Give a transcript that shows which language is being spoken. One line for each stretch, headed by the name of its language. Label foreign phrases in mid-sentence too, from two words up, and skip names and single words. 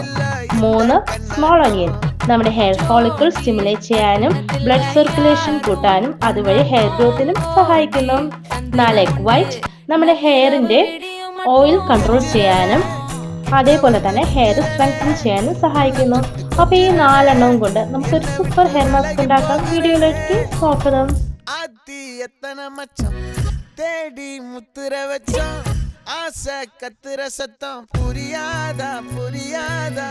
Malayalam: 3
English: small onion
Malayalam: നമ്മുടെ
English: hair follicle stimulate
Malayalam: ചെയ്യാനും
English: blood circulation
Malayalam: കൂട്ടാനും അതുവഴി
English: hair growth
Malayalam: സഹായിക്കുന്നു. 4
English: egg white
Malayalam: നമ്മുടെ ഹെയറിന്റെ
English: oil control
Malayalam: ചെയ്യാനും അതേപോലെ തന്നെ
English: hair strengthen
Malayalam: ചെയ്യാനും സഹായിക്കുന്നു. അപ്പൊ ഈ 4 എണ്ണവും കൊണ്ട് നമുക്കൊരു
English: super hair mask
Malayalam: ഉണ്ടാക്കാം. വീഡിയോയിലേക്ക് നോക്കണം.
Tamil: தேடி முத்துற வச்சோம் ஆசை கத்துற சத்தம் புரியாதா புரியாதா